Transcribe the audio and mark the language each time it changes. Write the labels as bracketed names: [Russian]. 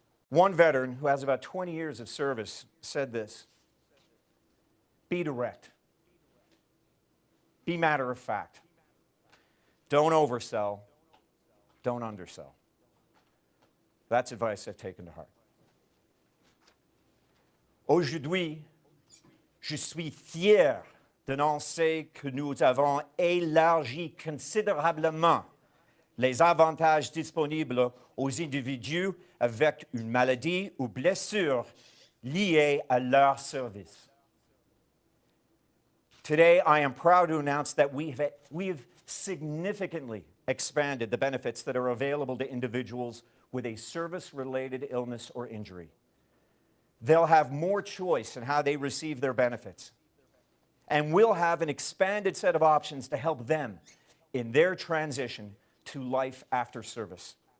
[English] One veteran who has about 20 years of service said this: be direct, be matter of fact, don't oversell, don't undersell. That's advice I've taken to heart. [French] Aujourd'hui, je suis fier d'annoncer que nous avons élargi considérablement les avantages disponibles aux individus avec une maladie ou blessure liée à leur service. [English] Today, I am proud to announce that we've significantly expanded the benefits that are available to individuals with a service-related illness or injury. They'll have more choice in how they receive their benefits. And we'll have an expanded set of options to help them in their transition to life after service.